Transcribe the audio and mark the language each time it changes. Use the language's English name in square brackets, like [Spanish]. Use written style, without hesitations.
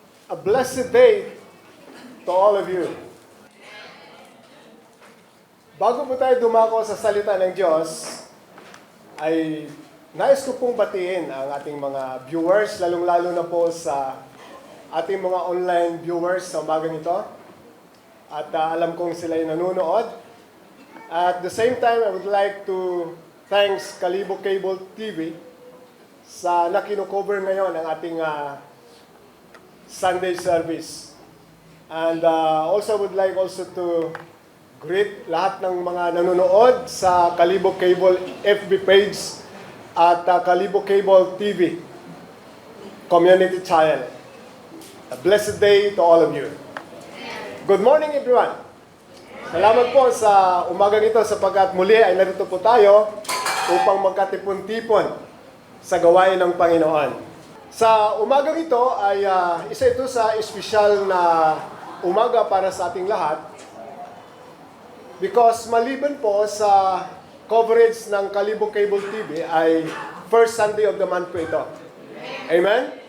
[English] A blessed day to all of you. [Filipino] Bago po tayo dumako sa salita ng Diyos, ay nais ko pong batiin ang ating mga viewers, lalong-lalo na po sa ating mga online viewers sa umagang ito. At alam kong sila'y nanonood. [English] At the same time, I would like to thanks Kalibo Cable TV [Filipino] sa nakino-cover ngayon ang ating [English] Sunday service. And also would like also to greet [Filipino] lahat ng mga nanonood sa [English] Kalibo Cable FB page at Kalibo Cable TV community channel. A blessed day to all of you. Good morning everyone. [Filipino] Salamat po sa umagang ito sapagkat muli ay narito po tayo upang magkatipon-tipon sa gawain ng Panginoon. Sa umagang ito ay isa ito sa espesyal na umaga para sa ating lahat because maliban po sa coverage ng Kalibo Cable TV ay [English] first Sunday of the month [Filipino] po ito. Amen?